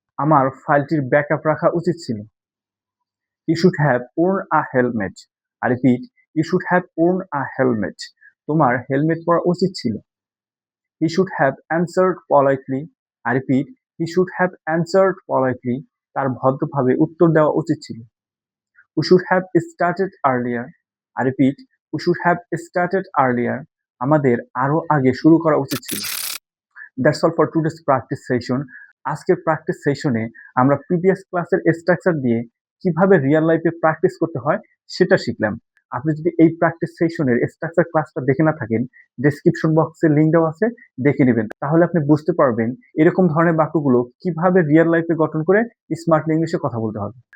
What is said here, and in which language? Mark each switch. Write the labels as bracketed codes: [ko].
[bn] আমার ফাইলটির ব্যাকআপ রাখা উচিত ছিল। [en] You should have worn a helmet. I repeat, you should have worn a helmet. [bn] তোমার হেলমেট পরা উচিত ছিল। [en] He should have answered politely. I repeat, he should have answered politely. [bn] তার ভদ্রভাবে উত্তর দেওয়া উচিত ছিল। [en] We should have started earlier. I repeat, we should have started earlier. [bn] আমাদের আরো আগে শুরু করা উচিত ছিল। [en] That's all for today's practice session. [bn] আজকের প্র্যাকটিস সেশনে আমরা প্রিভিয়াস ক্লাসের স্ট্রাকচার দিয়ে কিভাবে রিয়েল লাইফে প্র্যাকটিস করতে হয় সেটা শিখলাম। আপনি যদি এই প্র্যাকটিস সেশনের স্ট্রাকচার ক্লাসটা দেখে না থাকেন, ডেসক্রিপশন বক্সে লিংক দেওয়া আছে, দেখে নেবেন। তাহলে আপনি বুঝতে পারবেন এরকম ধরনের বাক্যগুলো কিভাবে রিয়েল লাইফে গঠন করে স্মার্টলি ইংলিশে কথা বলতে হবে।